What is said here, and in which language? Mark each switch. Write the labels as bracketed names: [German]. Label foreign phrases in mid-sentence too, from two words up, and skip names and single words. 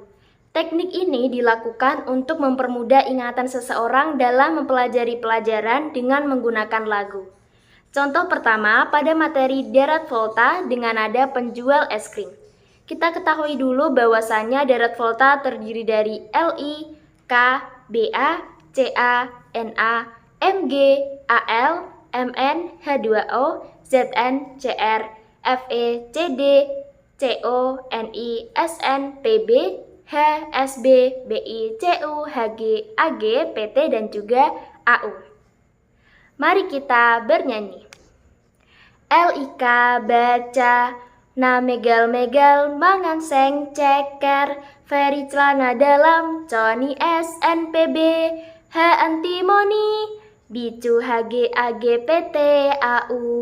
[Indonesian] Teknik ini dilakukan untuk mempermudah ingatan seseorang dalam mempelajari pelajaran dengan menggunakan lagu. Contoh pertama pada materi deret volta dengan nada penjual es krim. Kita ketahui dulu bahwasannya deret volta terdiri dari Li, K, Ba, Ca, Na, Mg, Al, Mn, H2O, Zn, Cr, Fe, Cd, Co, Ni, Sn, Pb, H, Sb, Bi, Cu, Hg, Ag, Pt, dan juga Au. Mari kita bernyanyi. Lik baca, na megal-megal, mangan seng ceker, Feri celana dalam, coni SNPB, H antimoni, bicu Hg, Ag, Pt, Au.